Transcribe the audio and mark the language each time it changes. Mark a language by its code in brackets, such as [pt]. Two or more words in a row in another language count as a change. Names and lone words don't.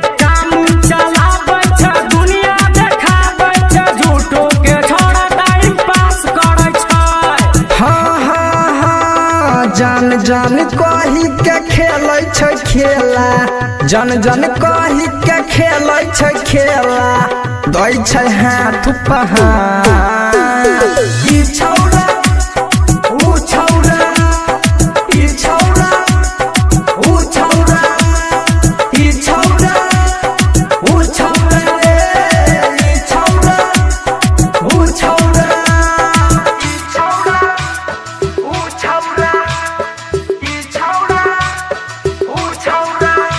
[mai] काम चलाबै छै, दुनिया देखाबै छै, झूठो के छौड़ा [en] time pass [mai] करे छै। हाँ हाँ हाँ, जान जान कही के खेलै छै खेला, जान जान कही के खेलै छै खेला, दै छै हाथ पहाड़। ई छौड़ा ऊ छौड़ा, ई छौड़ा ऊ छौड़ा, ई छौड़ा ऊ छौड़ा रे, ई छौड़ा ऊ छौड़ा। ई छौड़ा ऊ छौड़ा, ई छौड़ा ऊ छौड़ा।